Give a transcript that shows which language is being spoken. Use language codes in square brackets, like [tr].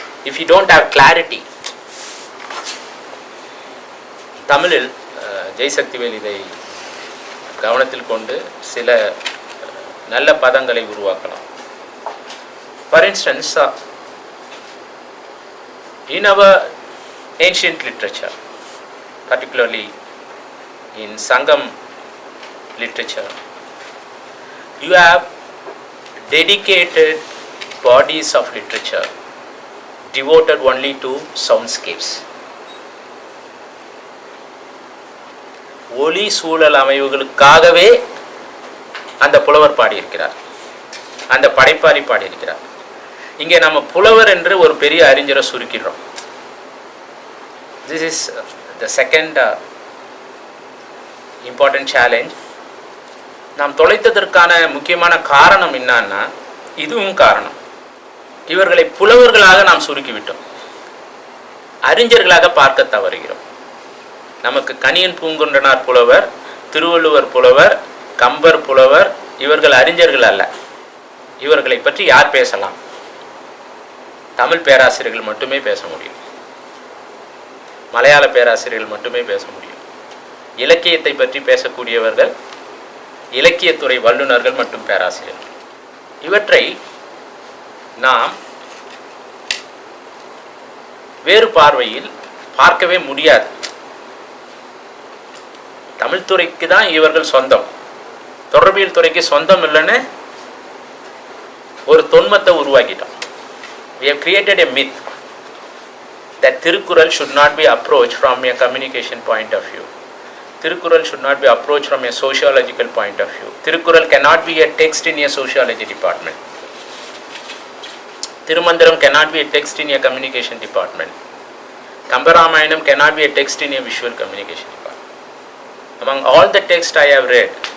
[en] If you don't have clarity, [ta] தமிழில் ஜெய்சக்திவேல் இதை கவனத்தில் கொண்டு சில நல்ல பதங்களை உருவாக்கலாம். [en] For instance, in our ancient literature, particularly in Sangam literature, you have dedicated bodies of literature devoted only to soundscapes. [ta] ஒலி சூழல் அமைவுகளுக்காகவே அந்த புலவர் பாடியிருக்கிறார், அந்த படைப்பாளி பாடியிருக்கிறார். இங்கே நம்ம புலவர் என்று ஒரு பெரிய அறிஞரை சுருக்கிடுறோம். [en] This is the second important challenge. [ta] நாம் தொலைத்ததற்கான முக்கியமான காரணம் என்னன்னா, இதுவும் காரணம். இவர்களை புலவர்களாக நாம் சுருக்கிவிட்டோம், அறிஞர்களாக பார்க்க தவறுகிறோம். நமக்கு கணியன் பூங்குன்றனார் புலவர், திருவள்ளுவர் புலவர், கம்பர் புலவர், இவர்கள் அறிஞர்கள் அல்ல. இவர்களை பற்றி யார் பேசலாம்? தமிழ் பேராசிரியர்கள் மட்டுமே பேச முடியும், மலையாள பேராசிரியர்கள் மட்டுமே பேச முடியும். இலக்கியத்தை பற்றி பேசக்கூடியவர்கள் இலக்கியத்துறை வல்லுநர்கள் மற்றும் பேராசிரியர்கள். இவற்றை நாம் வேறு பார்வையில் பார்க்கவே முடியாது. தமிழ் துறைக்கு தான் இவர்கள் சொந்தம், தொடர்பியல் துறைக்கு சொந்தம் இல்லைன்னு ஒரு தொன்மத்தை உருவாக்கிட்டோம். [en] We have created a myth that Tirukkural should not be approached from a communication point of view. Tirukkural should not be approached from a sociological point of view. Tirukkural cannot be a text in a sociology department. Thirumandiram cannot be a text in a communication department. Kambaramayanam cannot be a text in a visual communication department. Among all the texts I have read,